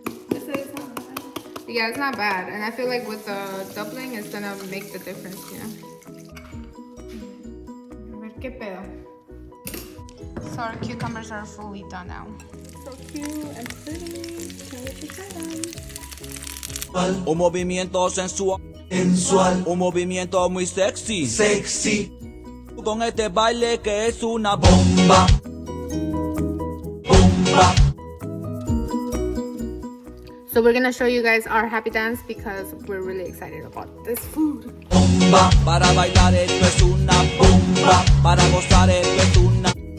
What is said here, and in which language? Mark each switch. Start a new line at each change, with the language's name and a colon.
English: This is not bad. Yeah, it's not bad. And I feel like with the dumpling, it's gonna make the difference, you know?
Spanish: A ver qué pedo.
English: So our cucumbers are fully done now. So cute and pretty. Can't wait to try them.
Spanish: Un movimiento sensual, un movimiento muy sexy, con este baile que es una bomba.
English: So we're gonna show you guys our happy dance because we're really excited about this food.
Spanish: Bomba, para bailar esto es una bomba, para gozar esto es una.